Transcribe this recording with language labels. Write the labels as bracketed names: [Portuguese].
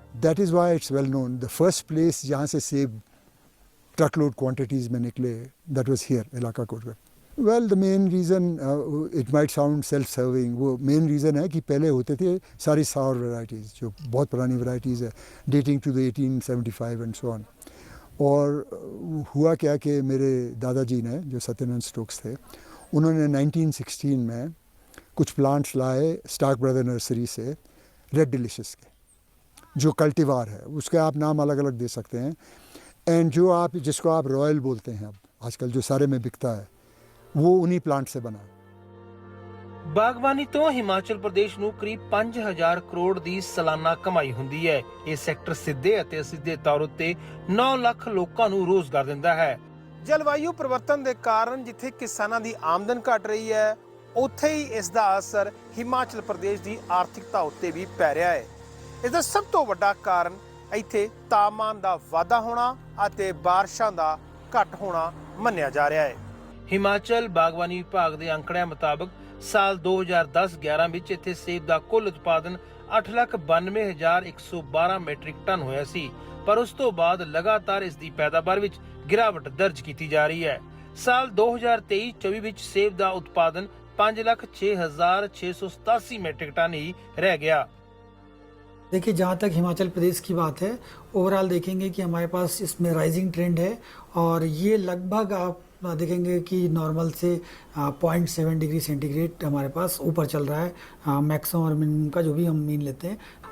[English] That is why it's well known. The first place [Hindi] जहाँ से सेब [English] truckload quantities [Hindi] में निकले, [English] that was here, इलाका Kotgarh. Well, the main reason, it might sound self-serving, [Hindi] वो main reason है कि पहले होते थे सारी [English] sour varieties, [Hindi] जो बहुत पुरानी varieties है, [English] dating to the 1875 and so on। [Hindi] और हुआ क्या कि मेरे दादाजी ने, जो सत्यनारायण स्टोक्स थे, उन्होंने 1916 में कुछ प्लांट्स लाए स्टार्क ब्रदर नर्सरी से, रेड डिलिशियस के, जो कल्टीवार है, उसके आप नाम अलग अलग दे सकते हैं। एंड जो आप, जिसको आप रॉयल बोलते हैं अब आजकल जो सारे में बिकता है, वो उन्हीं प्लांट से बना। [Punjabi] ਬਾਗਬਾਨੀ ਤੋਂ ਹਿਮਾਚਲ ਪ੍ਰਦੇਸ਼ ਨੂੰ ਕਰੀਬ 5000 ਕਰੋੜ ਦੀ ਸਾਲਾਨਾ ਕਮਾਈ ਹੁੰਦੀ ਹੈ। ਇਹ ਸੈਕਟਰ ਸਿੱਧੇ ਅਤੇ ਅਸਿੱਧੇ ਤੌਰ ਉੱਤੇ 9 ਲੱਖ ਲੋਕਾਂ ਨੂੰ ਰੋਜ਼ਗਾਰ ਦਿੰਦਾ ਹੈ। ਜਲਵਾਯੂ ਪਰਿਵਰਤਨ ਦੇ ਕਾਰਨ ਜਿੱਥੇ ਕਿਸਾਨਾਂ ਦੀ ਆਮਦਨ ਘਟ ਰਹੀ ਹੈ, ਉੱਥੇ ਹੀ ਇਸ ਦਾ ਅਸਰ ਹਿਮਾਚਲ ਪ੍ਰਦੇਸ਼ ਦੀ ਆਰਥਿਕਤਾ ਉੱਤੇ ਵੀ ਪੈ ਰਿਹਾ ਹੈ। ਇਸ ਦਾ ਸਭ ਤੋਂ ਵੱਡਾ ਕਾਰਨ ਇੱਥੇ ਤਾਪਮਾਨ ਦਾ ਵਾਧਾ ਹੋਣਾ ਅਤੇ ਬਾਰਿਸ਼ਾਂ ਦਾ ਘੱਟ ਹੋਣਾ ਮੰਨਿਆ ਜਾ ਰਿਹਾ ਹੈ। ਹਿਮਾਚਲ ਬਾਗਬਾਨੀ ਵਿਭਾਗ ਦੇ ਅੰਕੜਿਆਂ ਮੁਤਾਬਕ ਸਾਲ 2010-11 ਵਿੱਚ ਇੱਥੇ ਸੇਬ ਦਾ ਕੁੱਲ ਉਤਪਾਦਨ 8,92,112 ਮੈਟ੍ਰਿਕ ਟਨ ਹੋਇਆ ਸੀ, ਪਰ ਉਸ ਤੋਂ ਬਾਅਦ ਲਗਾਤਾਰ ਇਸ ਦੀ ਪੈਦਾਵਾਰ ਵਿੱਚ ਗਿਰਾਵਟ ਦਰਜ ਕੀਤੀ ਜਾ ਰਹੀ ਹੈ। ਸਾਲ 2023-24 ਵਿੱਚ ਸੇਬ ਦਾ ਉਤਪਾਦਨ 5,06,687 ਮੈਟ੍ਰਿਕ ਟਨ [Hindi] ही रह गया। देखिए, जहाँ तक हिमाचल प्रदेश की बात है, ओवरऑल देखेंगे कि हमारे पास इसमें राइजिंग ट्रेंड है और ये लगभग आप देखेंगे कि नॉर्मल से 0.7 डिग्री सेंटीग्रेड हमारे पास ऊपर चल रहा है, मैक्सिमम और मिनिमम का जो भी हम मीन लेते हैं।